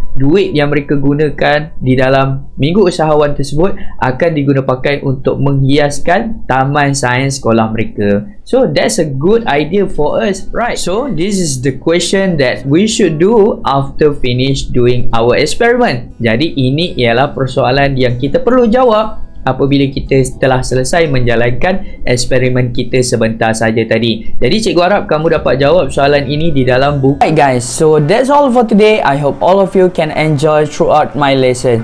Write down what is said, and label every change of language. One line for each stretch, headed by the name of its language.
Malay: duit yang mereka gunakan di dalam minggu usahawan tersebut akan diguna pakai untuk menghiaskan taman sains sekolah mereka.
English: So that's a good idea for us, right? So this is the question that we should do after finish doing our experiment.
Malay: Jadi ini ialah persoalan yang kita perlu jawab apabila kita telah selesai menjalankan eksperimen kita sebentar saja tadi. Jadi cikgu harap kamu dapat jawab soalan ini di dalam buku.
English: Alright guys, so that's all for today. I hope all of you can enjoy throughout my lesson.